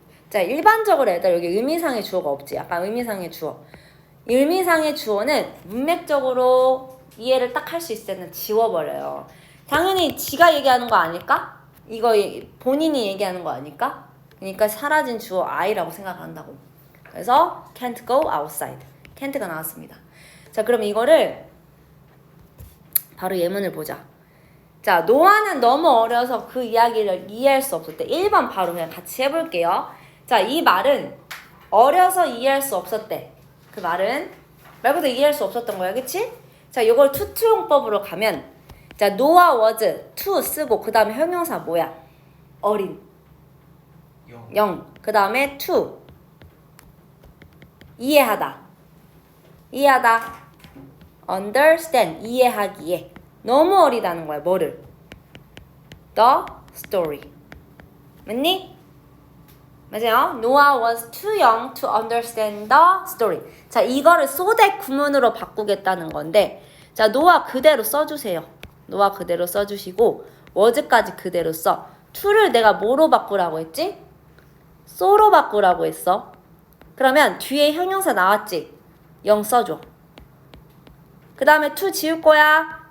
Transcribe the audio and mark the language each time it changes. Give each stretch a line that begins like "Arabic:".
Korean: 자, 일반적으로 애들 여기 의미상의 주어가 없지. 약간 의미상의 주어. 의미상의 주어는 문맥적으로 이해를 딱 할 수 있을 때는 지워버려요. 당연히 지가 얘기하는 거 아닐까? 이거 본인이 얘기하는 거 아닐까? 그러니까 사라진 주어 I라고 생각한다고. 그래서
English: can't go outside.
Korean: can't가 나왔습니다. 자, 그럼 이거를 바로 예문을 보자. 자, 노아는 너무 어려서 그 이야기를 이해할 수 없을 때 1번 바로 그냥 같이 해볼게요. 자, 이 말은 어려서 이해할 수 없었대. 그 말은 말 그대로 이해할 수 없었던 거야, 그치? 자, 이걸 투투용법으로 가면 자, 노아 was to 쓰고 그 다음에 형용사 뭐야? 어린 영. 그 다음에 to 이해하다 understand 이해하기에 너무 어리다는 거야. 뭐를? the story. 맞니? 맞아요.
English: Noah was too young to understand the story.
Korean: 자, 이거를 소댓 구문으로 바꾸겠다는 건데 자, 노아 그대로 써주세요. 노아 그대로 써주시고 was까지 그대로 써. to를 내가 뭐로 바꾸라고 했지? so로 바꾸라고 했어. 그러면 뒤에 형용사 나왔지? 0 써줘. 그 다음에 to 지울 거야.